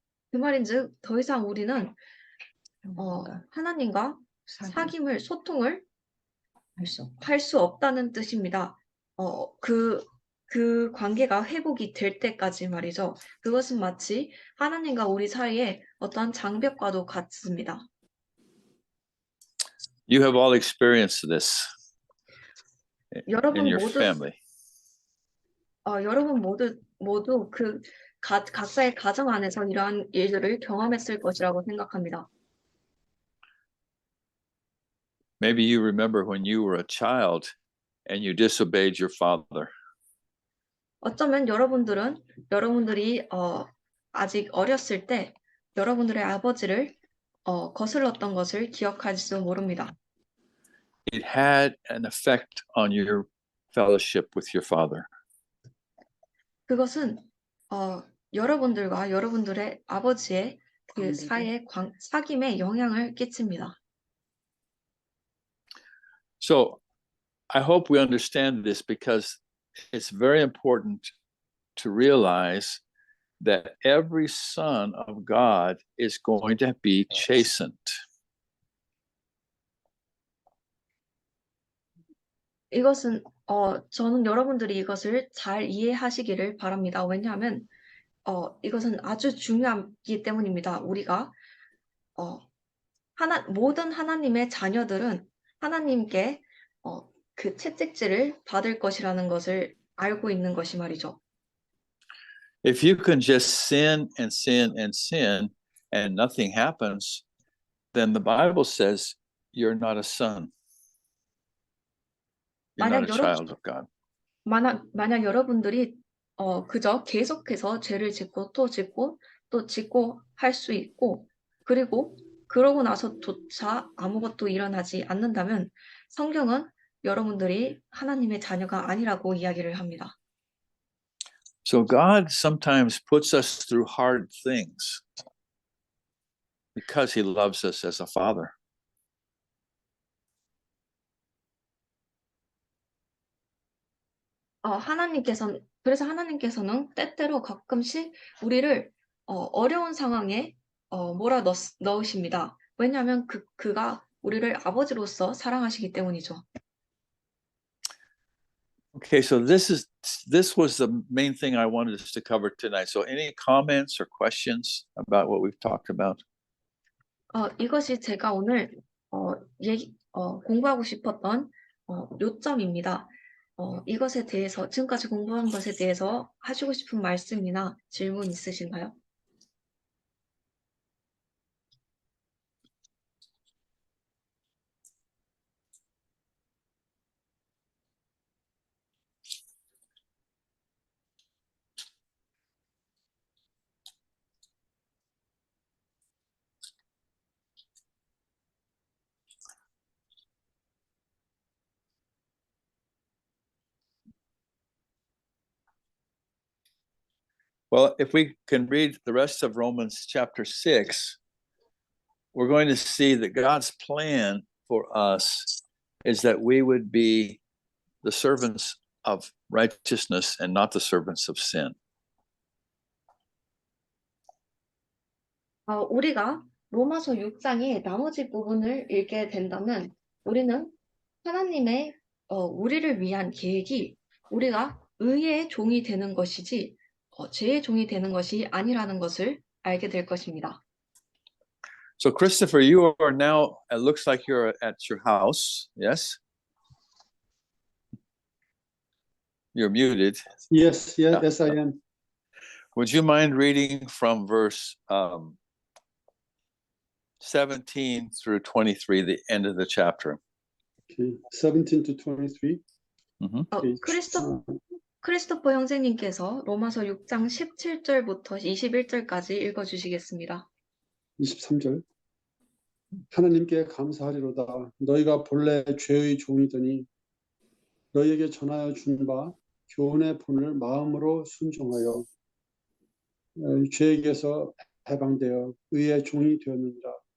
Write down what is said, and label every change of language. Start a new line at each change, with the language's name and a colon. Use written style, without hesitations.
Korean: 그 말인즉 더 이상 우리는 하나님과 소통을 할 수 없다는 뜻입니다. 그 관계가 회복이 될 때까지 말이죠. 그것은 마치 하나님과 우리 사이에 어떤 장벽과도 같습니다.
English: You have all experienced this in your family.
Korean: 여러분 모두 그 각자의 가정 안에서 이러한 일들을 경험했을 것이라고 생각합니다.
English: Maybe you remember when you were a child and you disobeyed your father.
Korean: 어쩌면 여러분들이 아직 어렸을 때 여러분들의 아버지를 거슬렀던 것을 기억할지도 모릅니다.
English: It had an effect on your fellowship with your father.
Korean: 그것은 여러분들과 여러분들의 아버지의 그 사이의 사귐에 영향을 끼칩니다.
English: So I hope we understand this because it's very important to realize that every son of God is going to be chastened.
Korean: 이것은 저는 여러분들이 이것을 잘 이해하시기를 바랍니다. 왜냐하면 이것은 아주 중요하기 때문입니다. 우리가 모든 하나님의 자녀들은 하나님께 그 채찍질을 받을 것이라는 것을 알고 있는 것이 말이죠.
English: If you can just sin and sin and sin and nothing happens, then the Bible says you're not a son. You're not a child of God.
Korean: 만약 여러분들이 그저 계속해서 죄를 짓고 또 짓고 또 짓고 할 수 있고 그리고 그러고 나서조차 아무것도 일어나지 않는다면 성경은 여러분들이 하나님의 자녀가 아니라고 이야기를 합니다.
English: So God sometimes puts us through hard things because he loves us as a father.
Korean: 그래서 하나님께서는 때때로 가끔씩 우리를 어려운 상황에 몰아넣으십니다. 왜냐하면 그가 우리를 아버지로서 사랑하시기 때문이죠.
English: Okay, so this was the main thing I wanted us to cover tonight. So any comments or questions about what we've talked about?
Korean: 이것이 제가 오늘 공부하고 싶었던 요점입니다. 이것에 대해서 지금까지 공부한 것에 대해서 하시고 싶은 말씀이나 질문 있으신가요?
English: Well, if we can read the rest of Romans chapter 6, we're going to see that God's plan for us is that we would be the servants of righteousness and not the servants of sin.
Korean: 우리가 로마서 6장의 나머지 부분을 읽게 된다면 우리는 하나님의 우리를 위한 계획이 우리가 의의 종이 되는 것이지 죄의 종이 되는 것이 아니라는 것을 알게 될 것입니다.
English: So Christopher, you are now, it looks like you're at your house, yes? You're muted. Yes, I am. Would you mind reading from verse 17 through 23, the end of the chapter? Okay, 17 to 23. Mm-hmm.
Korean: 크리스토퍼 형제님께서 로마서 6장 17절부터 21절까지 읽어주시겠습니다. 23절. 하나님께 감사하리로다. 너희가 본래 죄의 종이더니 너희에게 전하여 준 바 교훈의 본을 마음으로 순종하여 죄에게서 해방되어 의의 종이 되었느니라.